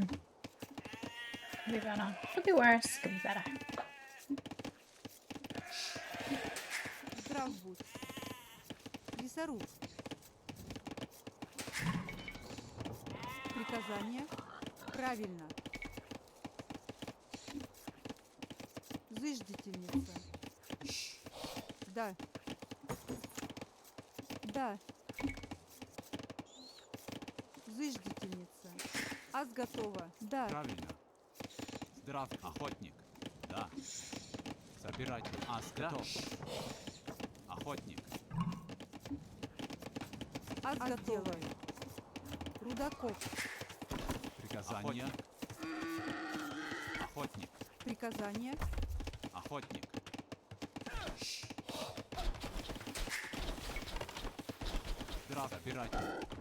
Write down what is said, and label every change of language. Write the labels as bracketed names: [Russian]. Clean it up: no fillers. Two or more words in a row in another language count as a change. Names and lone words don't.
[English] Could be better. Could be worse. Could be better. [Russian] Здрав будь. Лесоруб. Приказание. Правильно. Зыждительница. Да. Да. Зыждительница. Аз готова. Да. Правильно. Здрав. Охотник. Да. Собиратель. Ас готов. Охотник. Аз готова. Рудокоп. Приказание. Охотник. Приказание. Охотник. Здрав. Собиратель.